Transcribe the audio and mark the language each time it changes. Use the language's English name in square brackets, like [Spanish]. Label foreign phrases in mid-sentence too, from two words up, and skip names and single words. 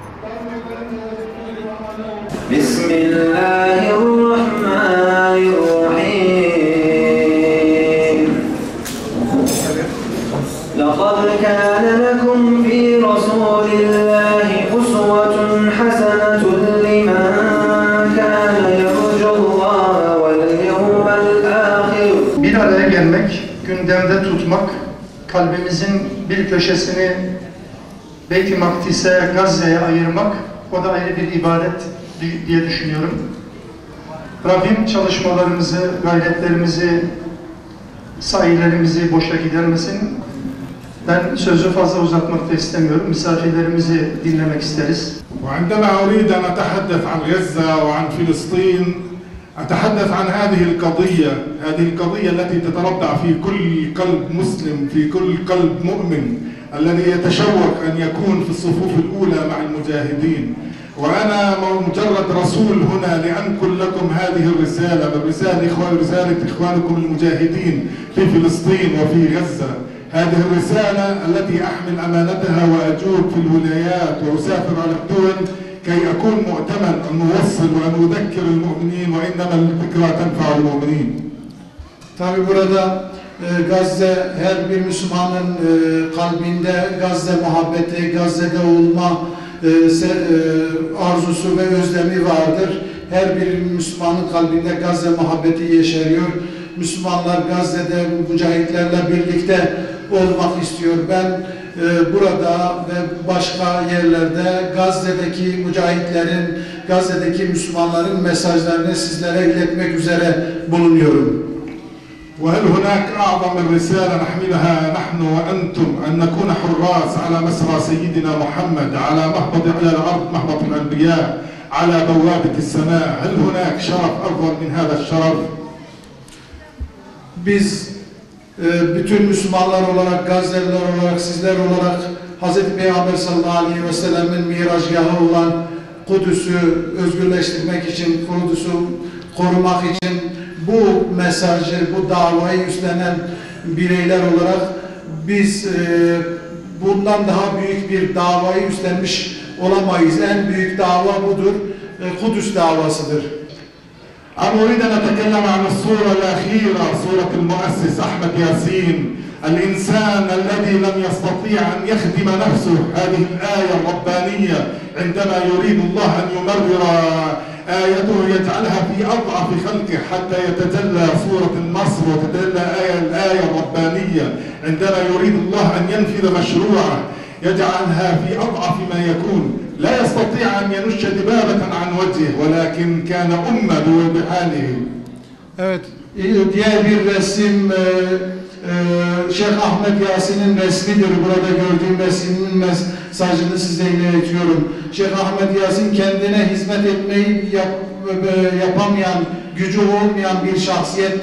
[Arabic] بسم الله الرحمن الرحيم لقد كان لكم في رسول الله أسوة حسنة لمن كان يرجو الله واليوم الآخر. [Turkish] Bir araya gelmek, gündemde tutmak, kalbimizin bir köşesini Beyt-i Makdis'e, Gazze'ye ayırmak, o da ayrı bir ibadet diye düşünüyorum. Rabbim çalışmalarımızı, gayretlerimizi, sahilerimizi boşa gidermesin. Ben sözü fazla uzatmak da istemiyorum. Misafirlerimizi dinlemek isteriz. [Arabic] وعندما أريد أن أتحدث عن غزة وعن فلسطين أتحدث عن هذه القضية التي تتربع في كل قلب مسلم، في كل قلب مؤمن الذي يتشوق أن يكون في الصفوف الأولى مع المجاهدين. وأنا مجرد رسول هنا لأنقل لكم هذه الرسالة، رسالة إخوانكم المجاهدين في فلسطين وفي غزة. هذه الرسالة التي أحمل أمانتها وأجوب في الولايات وأسافر على الدول كي أكون مؤتمن أن أوصل وأن أذكر المؤمنين وإنما الذكرى تنفع المؤمنين. [Turkish] Tabi burada Gazze, her bir Müslümanın kalbinde Gazze muhabbeti, Gazze'de olma arzusu ve özlemi vardır. Her bir Müslümanın kalbinde Gazze muhabbeti yeşeriyor. Müslümanlar Gazze'de mücahitlerle birlikte olmak istiyor. Ben burada ve başka yerlerde Gazze'deki mücahitlerin, Gazze'deki Müslümanların mesajlarını sizlere iletmek üzere bulunuyorum. [Arabic] وهل هناك أعظم من رسالة نحملها نحن وأنتم أن نكون حراس على مسرى سيدنا محمد على الأرض مهبط الأنبياء على بوابة السماء. هل هناك شرف أفضل من هذا الشرف؟ [Turkish] Biz bütün Müslümanlar olarak, Gazze'liler olarak, sizler olarak Hz. Peygamber [Arabic] صلى الله عليه وسلم [Turkish] miracgahı olan Kudüs'ü özgürleştirmek için, Kudüs'ü korumak için bu mesajı, bu davayı üstlenen bireyler olarak biz bundan daha büyük bir davayı üstlenmiş olamayız. En büyük dava budur. Kudüs davasıdır. [Arabic] أنا أريد أن أتكلم عن الصورة الأخيرة، صورة المؤسس أحمد ياسين، الإنسان الذي لم يستطيع أن يخدم نفسه. هذه الآية الربانية عندما يريد الله أن يمرر آيته يجعلها في أضعف خلقه حتى يتجلى صورة النصر وتتجلى الآية الربانية. عندما يريد الله أن ينفذ مشروعه يجعلها في أضعف ما يكون. لا يستطيع أن ينش دبابة عن وجهه ولكن كان أمة بحاله. [Turkish] Evet, diğer bir resim Şeyh Ahmed Yasin'in resmidir. Burada gördüğüm resmin mesajını size iletiyorum. Şeyh Ahmed Yasin kendine hizmet etmeyi yapamayan, gücü olmayan bir şahsiyetti.